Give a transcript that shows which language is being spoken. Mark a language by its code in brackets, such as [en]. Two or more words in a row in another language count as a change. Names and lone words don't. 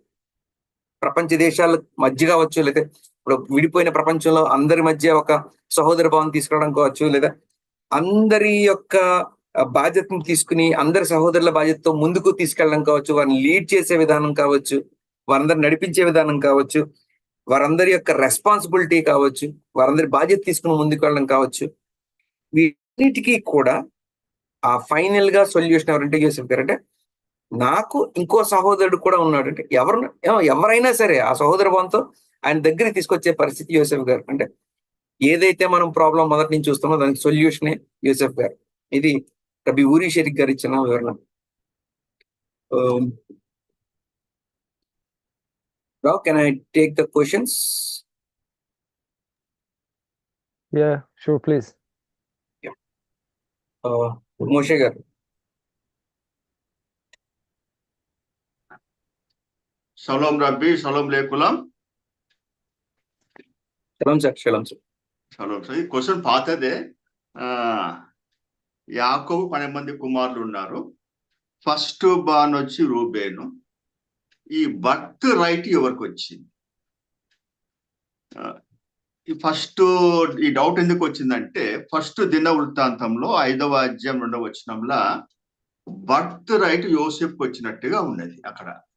[te] ప్రపంచ దేశాల మధ్య కావచ్చు, లేదా ఇప్పుడు విడిపోయిన ప్రపంచంలో అందరి మధ్య ఒక సహోదర భావం తీసుకురావడం కావచ్చు, లేదా అందరి యొక్క బాధ్యతను తీసుకుని అందరి సహోదరుల బాధ్యతతో ముందుకు తీసుకెళ్ళడం కావచ్చు, వారిని లీడ్ చేసే విధానం కావచ్చు, వారందరిని నడిపించే విధానం కావచ్చు, వారందరి యొక్క రెస్పాన్సిబిలిటీ కావచ్చు, వారందరి బాధ్యత తీసుకుని ముందుకు వెళ్ళడం కావచ్చు, వీటికి కూడా ఆ ఫైనల్ గా సొల్యూషన్ ఎవరంటే యోసెఫ్ గారు. అంటే నాకు ఇంకో సహోదరుడు కూడా ఉన్నాడు, అంటే ఎవరైనా సరే ఆ సహోదర భావంతో ఆయన దగ్గరికి తీసుకొచ్చే పరిస్థితి యోసెఫ్ గారు. అంటే ఏదైతే మనం ప్రాబ్లం మొదటి నుంచి చూస్తామో దానికి సొల్యూషనే యోసెఫ్ గారు. ఇది రబి బెరిషిత్ గారు ఇచ్చిన వివరణ. [en] Now, can I take the questions? Yeah, sure, please. [te] Moshe garu. [he] שלום רבי, שלום לכולם. [en] Shalom sir, shalom sir. [te] Shalom sir. ఈ క్వశ్చన్ పాతదే. యాకోబు 12 మంది కుమారులు ఉన్నారు. [en] first born [te] వచ్చి రూబేను. ఈ [en] birth right [te] ఎవరికి వచ్చింది? ఈ ఫస్ట్ ఈ డౌట్ ఎందుకు వచ్చిందంటే, ఫస్ట్ దిన వృత్తాంతంలో 5వ అధ్యాయం 2వ వచనంలో [en] birth right [te] యోసెఫ్కి వచ్చినట్టుగా ఉన్నది అక్కడ.